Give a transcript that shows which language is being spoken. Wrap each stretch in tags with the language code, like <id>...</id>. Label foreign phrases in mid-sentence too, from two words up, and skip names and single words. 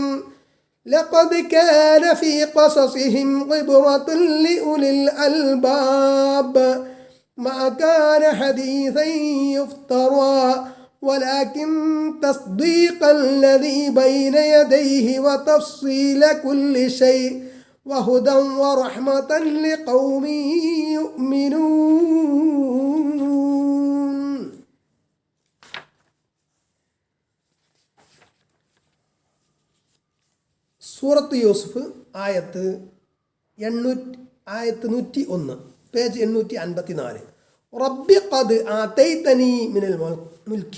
<ar>لقد كان في قصصهم عبرة لأولي الألباب ما كان حديثا يفترى ولكن تصديق الذي بين يديه وتفصيل كل شيء وهدى ورحمة لقوم يؤمنون.</ar> <ml>സൂറത്ത് യൂസുഫ് ആയത്ത് 101, പേജ് 854.</ml> <ar>رب قد آتيتني من الملك.</ar>